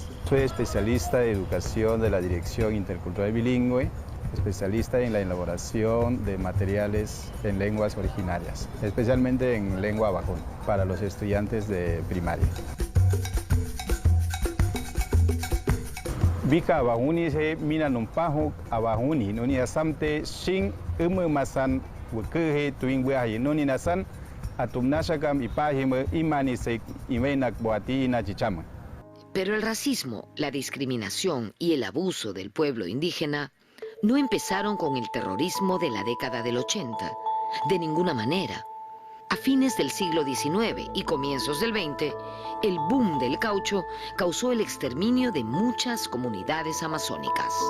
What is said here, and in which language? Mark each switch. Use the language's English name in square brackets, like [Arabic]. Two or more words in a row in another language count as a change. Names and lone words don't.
[Spanish] Soy especialista en educación de la Dirección Intercultural Bilingüe, especialista en la elaboración de materiales en lenguas originarias, especialmente en lengua Aguajún, para los estudiantes de primaria. [Aguaruna] Bika Aguajuni se mina numpajo Aguajuni, nuni asamte shin masan wukehe tuingwe nuni nasan atumnashakam ipahime imanisek imenak boati inachichama. [Spanish] Pero el racismo, la discriminación y el abuso del pueblo indígena no empezaron con el terrorismo de la década del 80, de ninguna manera. A fines del siglo XIX y comienzos del XX, el boom del caucho causó el exterminio de muchas comunidades amazónicas.